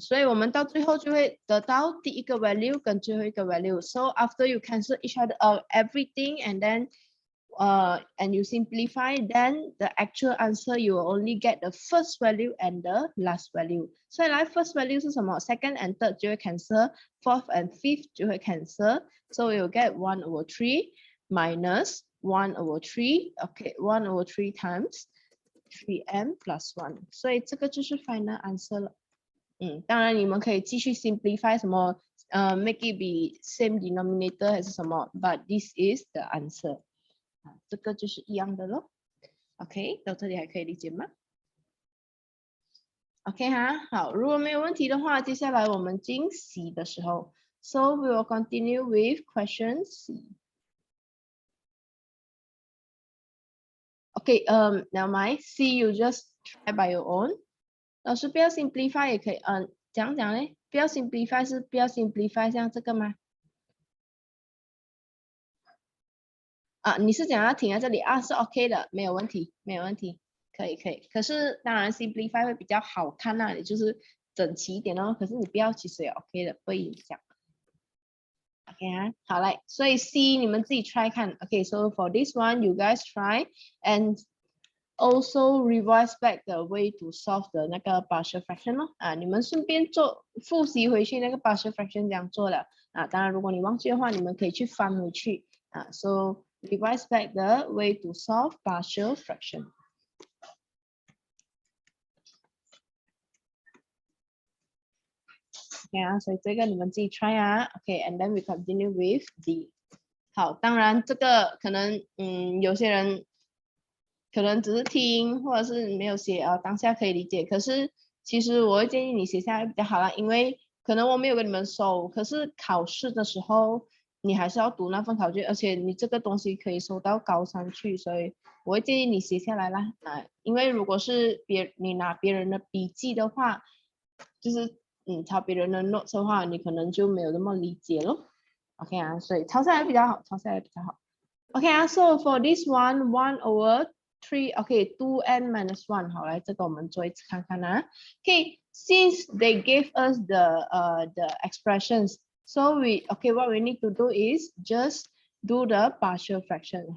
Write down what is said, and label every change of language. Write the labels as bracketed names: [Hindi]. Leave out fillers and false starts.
[Chinese] 所以我们到最后就会得到第一个 value 跟最后一个 value. [English] So after you cancel each other everything and then and you simplify, then the actual answer you will only get the first value and the last value. [Chinese] 所以来 first value 是什么 ？ [English] Second and third [Chinese] 就会 cancel, [English] fourth and fifth [Chinese] 就会 cancel. [English] So you'll get 1/3 minus 1/3. Okay, 1/3 times 3n plus 1. [Chinese] 所以这个就是 final answer 了。当然你们可以继续 simplify 什么 [English] make it be same denominator [Chinese] 还是什么 ， [English] but this is the answer。 [Chinese] 这个就是一样的咯。 OK， 到这里还可以理解吗 ？OK 哈，好，如果没有问题的话，接下来我们进 C 的时候 ， [English] So we will continue with question C. OK， now my C you just try by your own。 [Chinese] 老师不要 simplify 也可以，讲讲嘞，不要 simplify 是不要 simplify 像这个吗？你是讲要停在这里啊？是 OK 的，没有问题，没有问题，可以可以。可是当然 simplify 会比较好看那里就是整齐一点哦。可是你不要，其实也 OK 的，不会影响。OK 啊，好来，所以 C 你们自己 try 看。 [English] OK，so for this one you guys try and also revise back the way to solve 的那个 partial fraction 咯。 [Chinese] 你们顺便复习回去那个 partial fraction 这样做的。当然如果你忘记的话，你们可以去翻回去。 [English] So revise back the way to solve partial fraction. Okay [Chinese] 所以这个你们自己 [English] try Okay, and then we continue with D. [Chinese] 好，当然这个可能有些人可能只是听或者是没有写当下可以理解。可是其实我会建议你写下来比较好啦，因为可能我没有跟你们收，可是考试的时候你还是要读那份考卷，而且你这个东西可以收到高三去，所以我会建议你写下来啦。因为如果是你拿别人的笔记的话，就是抄别人的 notes 的话，你可能就没有那么理解咯。 OK 所以抄下来比较好，抄下来比较好。 [English] OK so for this one, 1/3, okay, 2n minus 1. [Chinese] 好，来这个我们做一次看看 [English] Okay, since they gave us the expressions, so what we need to do is just do the partial fraction.